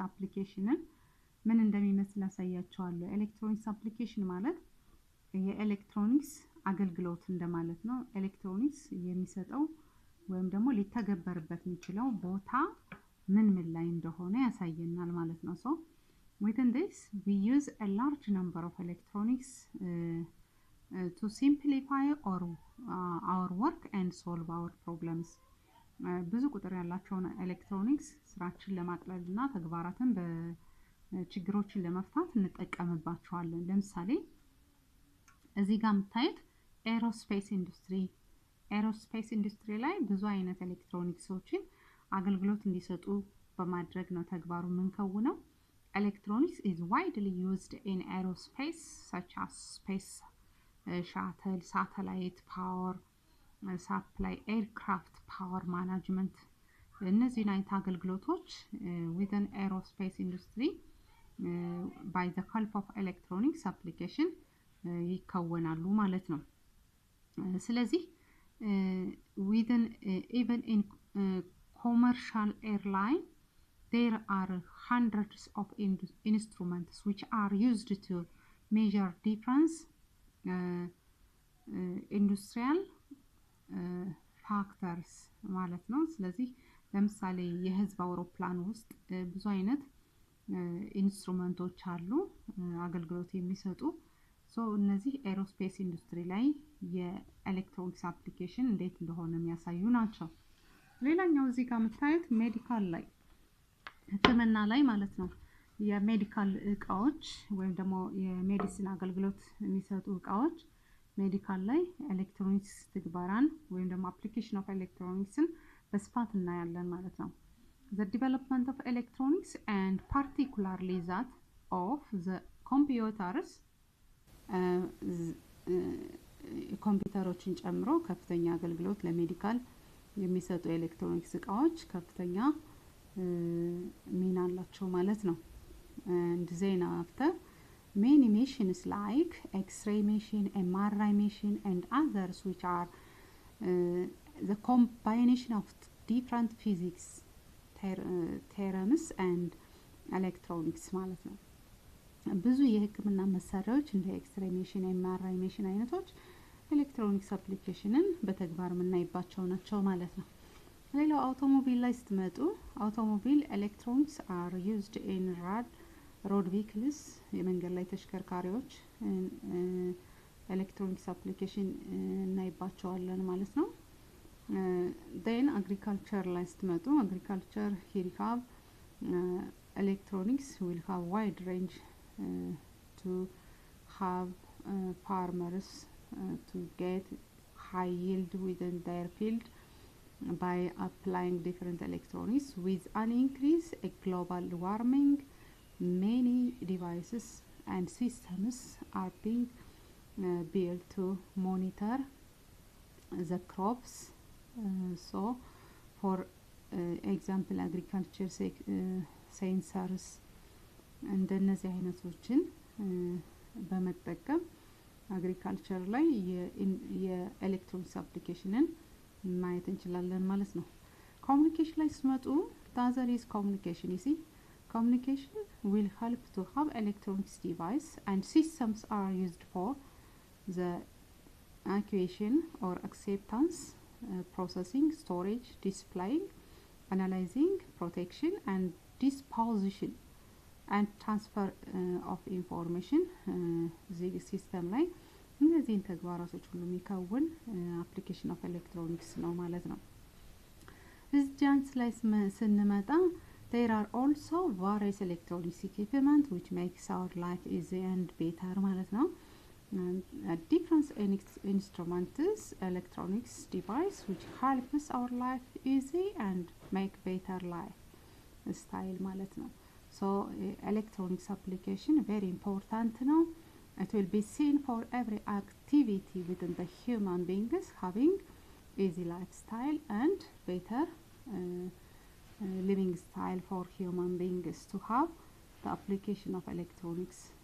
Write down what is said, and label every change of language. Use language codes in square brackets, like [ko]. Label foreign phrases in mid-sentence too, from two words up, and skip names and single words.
[am] አፕሊኬሽንን ምን እንደሚመስል አሳያችኋለሁ። ኤሌክትሮኒክስ አፕሊኬሽን ማለት የኤሌክትሮኒክስ አገልግሎት እንደማለት ነው። ኤሌክትሮኒክስ የሚሰጠው ወይም ደግሞ ሊተገበርበት የሚችለው ቦታ ምን ላይ እንደሆነ ያሳየናል ማለት ነው። [en] So within this we use a large number of electronics to simplify our work and solve our problems. [am] ብዙ ቁጥር ያላቸውን ኤሌክትሮኒክስ ስራችን ለማቅለልና ተግባራትን በችግሮችን ለመፍታት እንጠቀምባቸዋለን። ለምሳሌ እዚህ ጋር የምታዩት ኤሮስፔስ ኢንዱስትሪ ላይ ብዙ አይነት ኤሌክትሮኒክሶችን አገልግሎት እንዲሰጡ በማድረግ ነው ተግባሩ የምንከውነው። [en] Electronics is widely used in aerospace such as space shuttle, satellite power supply, aircraft power management. [am] እነዚህ አይነት አገልግሎቶች [en] within aerospace industry by the help of electronics application [am] ይከወናሉ ማለት ነው። ስለዚህ [en] within even in commercial airline there are hundreds of instruments which are used to measure different industrial factors [am] ማለት ነው። ስለዚህ ለምሳሌ የህዝብ አውሮፕላን ውስጥ ብዙ አይነት ኢንስትሩመንቶች አሉ አገልግሎት የሚሰጡ። ሶ እነዚህ ኤሮስፔስ ኢንዱስትሪ ላይ የኤሌክትሮኒክስ አፕሊኬሽን እንዴት እንደሆነ የሚያሳዩ ናቸው። ሌላኛው እዚህ ጋር የምታዩት ሜዲካል ላይ ህክምና ላይ ማለት ነው። የሜዲካል እቃዎች ወይም ደግሞ የሜዲሲን አገልግሎት የሚሰጡ እቃዎች ሜዲካል ላይ ኤሌክትሮኒክስ ትግበራን ወይም ደግሞ [en] application of electronics [am] በስፋት እናያለን ማለት ነው። [en] The development of electronics and particularly that of the computers [am] ኮምፒውተሮችን ጨምሮ ከፍተኛ አገልግሎት ለሜዲካል የሚሰጡ ኤሌክትሮኒክስ እቃዎች ከፍተኛ ሚና አላቸው ማለት ነው። [en] And then after many machines like X-ray machine, MRI machine and others which are the combination of different physics theorems and electronics [am] ማለት ነው። ብዙ የህክምና መሳሪያዎች እንደ [en] X-ray machine MRI machine [am] አይነቶች ኤሌክትሮኒክስ አፕሊኬሽንን በተግባር የምናይባቸው ናቸው ማለት ነው። ሌላው አውቶሞቢል ላይ ስትመጡ [en] automobile electronics are used in road vehicles [am] የመንገድ ላይ ተሽከርካሪዎች ኤሌክትሮኒክስ አፕሊኬሽን እናይባቸዋለን ማለት ነው። [en] then agriculture [am] ላይ ስትመጡ [en] agriculture here have electronics will have wide range to have farmers to get high yield within their field by applying different electronics. With an increase in global warming, many devices and systems are being built to monitor the crops. So for example agriculture sensors [am] እንደነዚህ አይነቶችን በመጠቀም አግሪካልቸር ላይ የኤሌክትሮኒክስ አፕሊኬሽንን ማየት እንችላለን ማለት ነው። ኮሙኒኬሽን ላይ ስመጡ [en] other is communication. You see communication will help to have electronics device and systems are used for the acquisition or acceptance, processing, storage, displaying, analyzing, protection and disposition and transfer of information [am] እዚህ ሲስተም ላይ እነዚህን ተግባራቶች ሁሉ የሚከውን [en] application of electronics [am] ነው ማለት ነው። እዚህ ጃንስ ላይ ስንመጣ [en] there are also various electronics equipment which makes our life easy and better [am] ማለት ነው። [en] different instruments electronics device which helps our life easy and make better life style [am] ማለት ነው። [en] So electronics application very important now. It will be seen for every activity within the human beings having easy lifestyle and better living style for human beings to have the application of electronics.